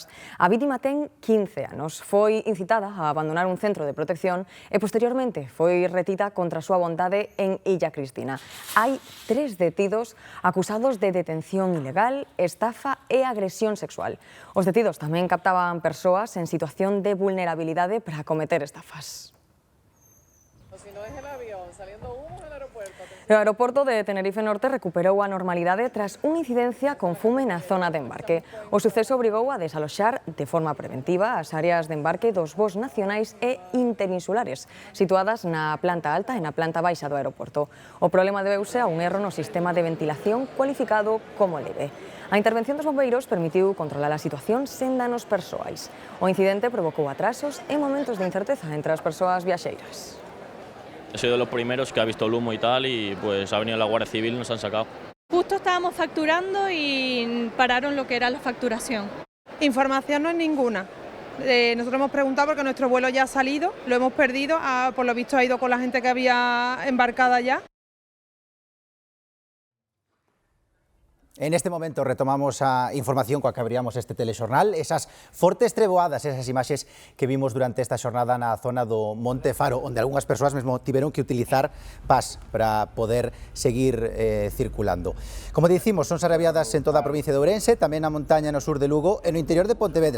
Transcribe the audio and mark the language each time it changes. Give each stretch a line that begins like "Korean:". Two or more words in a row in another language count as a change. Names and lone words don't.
Galician: A vítima ten 15 anos, foi incitada a abandonar un centro de protección e posteriormente foi retida contra a súa vontade en Illa Cristina. Hai 3 detidos acusados de detención ilegal, estafa e agresión sexual. Os detidos tamén captaban persoas en situación de vulnerabilidade para cometer estafas.
Spanish: Si no es el avión, saliendo humo del aeropuerto.
Galician: O aeroporto de Tenerife Norte recuperou a normalidade tras unha incidencia con fume na zona de embarque. O suceso obrigou a desaloxar de forma preventiva as áreas de embarque dos voos nacionais e interinsulares, situadas na planta alta e na planta baixa do aeroporto. O problema debeuse a un erro no sistema de ventilación cualificado como leve. A intervención dos bombeiros permitiu controlar a situación sen danos persoais. O incidente provocou atrasos e momentos de incerteza entre as persoas viaxeiras.
Spanish: He sido de los primeros que ha visto el humo y tal, y pues ha venido la Guardia Civil y nos han sacado. Justo estábamos facturando y pararon lo que era la facturación. Información no es ninguna. Nosotros hemos preguntado porque nuestro vuelo ya ha salido, lo hemos perdido, por lo visto ha ido con la gente que había embarcada ya.
Galician: En este momento retomamos a información coa que abríamos este telexornal, esas fortes treboadas, esas imaxes que vimos durante esta xornada na zona do Monte Faro, onde algunhas persoas mesmo tiveron que utilizar pas para poder seguir circulando. Como dicimos, son sarabiadas en toda a provincia de Ourense, tamén na montaña no sur de Lugo e no interior de Pontevedra.